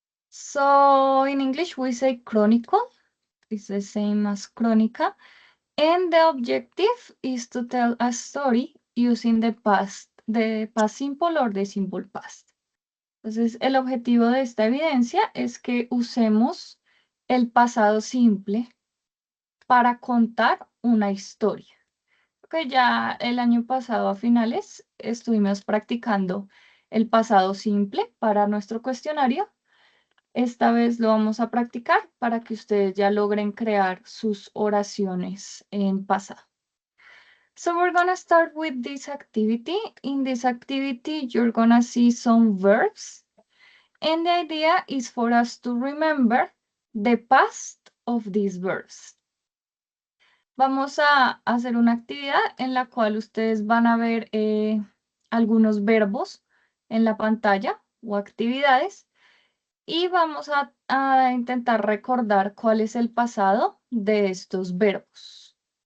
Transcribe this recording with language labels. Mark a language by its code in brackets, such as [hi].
[en] So in English we say chronicle. It's the same as crónica. And the objective is to tell a story using the past simple or the simple past. [es] Entonces, el objetivo de esta evidencia es que usemos el pasado simple para contar una historia. Que ya el año pasado a finales estuvimos practicando el pasado simple para nuestro cuestionario. Esta vez lo vamos a practicar para que ustedes ya logren crear sus oraciones en pasado. [en] So we're gonna start with this activity. In this activity, you're gonna see some verbs. And the idea is for us to remember the past of these verbs. [es] Vamos a hacer una actividad en la cual ustedes van a ver algunos verbos en la pantalla o actividades y vamos a intentar recordar cuál es el pasado de estos verbos.